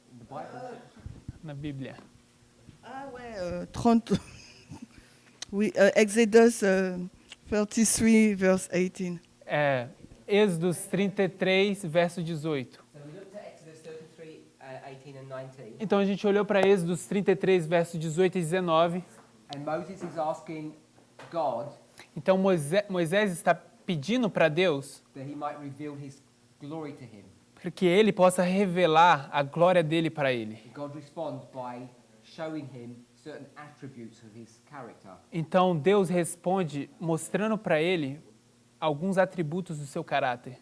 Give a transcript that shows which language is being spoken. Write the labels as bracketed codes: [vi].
[en] look. The Bible. [pt] na Bíblia. [fr] Ah ouais, [en] 30. [fr] Oui, [en] Exodus 33, verse 18. [pt] É, Êxodos 33, verso 18. [en] So we looked at Exodus 33, 18 and 19. [pt] Então a gente olhou para Êxodos 33, verso 18 e 19. [en] And Moses is asking God [pt] Então Moisés está pedindo para Deus [en] that he might reveal his glory to him. [pt] para que ele possa revelar a glória dele para ele. [en] And God responds by showing him certain attributes of his character. [pt] Então Deus responde mostrando para ele alguns atributos do seu caráter.